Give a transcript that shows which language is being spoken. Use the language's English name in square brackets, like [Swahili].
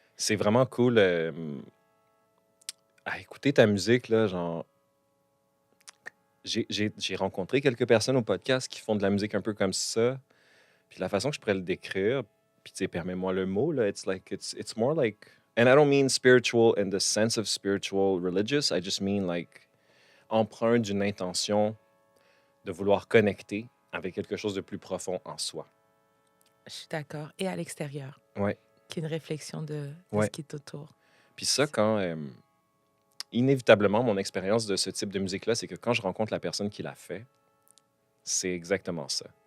[French] C'est vraiment cool à écouter ta musique, là, genre... J'ai rencontré quelques personnes au podcast qui font de la musique un peu comme ça. Puis la façon que je pourrais le décrire, puis tu sais, permets-moi le mot, là, [English] it's more like... And I don't mean spiritual in the sense of spiritual religious. I just mean like [French] empreint d'une intention de vouloir connecter avec quelque chose de plus profond en soi. Je suis d'accord. Et à l'extérieur. Ouais. Qui est une réflexion de Ouais. ce qui est autour. Puis ça, quand... inévitablement, mon expérience de ce type de musique-là, c'est que quand je rencontre la personne qui l'a fait, c'est exactement ça.